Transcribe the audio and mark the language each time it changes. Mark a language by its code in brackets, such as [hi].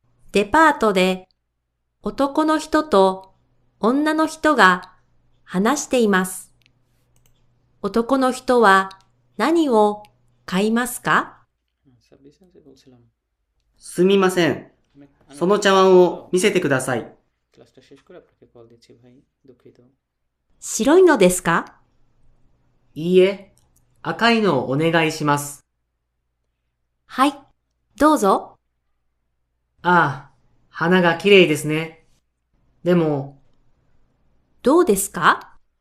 [ja] デパートで男の人と女の人が話しています。男の人は何を買いますか？ [bn] 26 যে বলছিলাম, [ja] すみません。 [bn] আমি [ja] その茶碗を見せてください。 [bn] ক্লাসটা শেষ করে আপনাকে কল দিচ্ছি ভাই, দুঃখিত। [ja] 白いのですか？いいえ、赤いのをお願いします。はい、どうぞ。ああ、花が綺麗ですね。でも、どうですか？